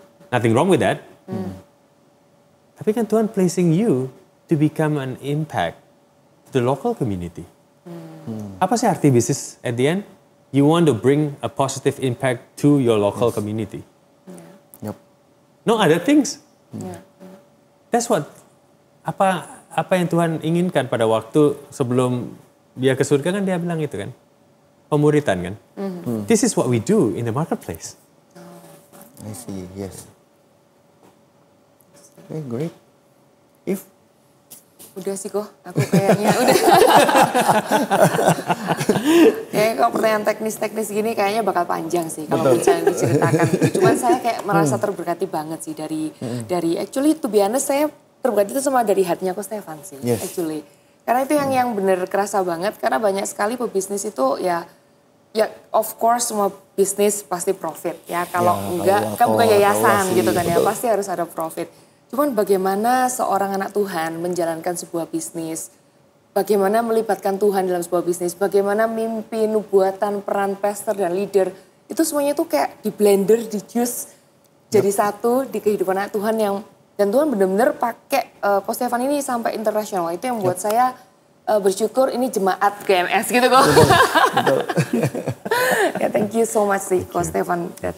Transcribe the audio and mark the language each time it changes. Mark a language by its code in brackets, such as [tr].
[en] Nothing wrong with that. [id] Tapi kan Tuhan [en] placing you to become an impact to the local community. [id] Apa sih arti bisnis [en] at the end? You want to bring a positive impact to your local community. No other things. That's what [id] apa yang Tuhan inginkan pada waktu sebelum dia ke surga kan dia bilang itu kan. Pemuritan kan. [en] This is what we do in the marketplace. I see, yes. Okay, great. If [id] udah sih kok, aku kayaknya udah. Kayaknya kalau pertanyaan teknis-teknis gini kayaknya bakal panjang sih kalau misalnya diceritakan. Cuman saya kayak merasa terberkati banget sih dari [en] actually to be honest [id] saya terberkati itu sama dari hatinya Ko Stefan sih actually. Karena itu yang bener kerasa banget karena banyak sekali pebisnis itu ya of course semua bisnis pasti profit ya. Kalau enggak kan bukan yayasan gitu kan ya, pasti harus ada profit. Cuman bagaimana seorang anak Tuhan menjalankan sebuah bisnis, bagaimana melibatkan Tuhan dalam sebuah bisnis, bagaimana mimpi, nubuatan, peran pastor dan leader, itu semuanya tuh kayak di blender, di juice, jadi satu di kehidupan anak Tuhan dan Tuhan benar-benar pakai Ko Stefan ini sampai internasional. Itu yang buat saya bersyukur ini jemaat GMS gitu kok. Ya thank you so much sih Ko Stefan.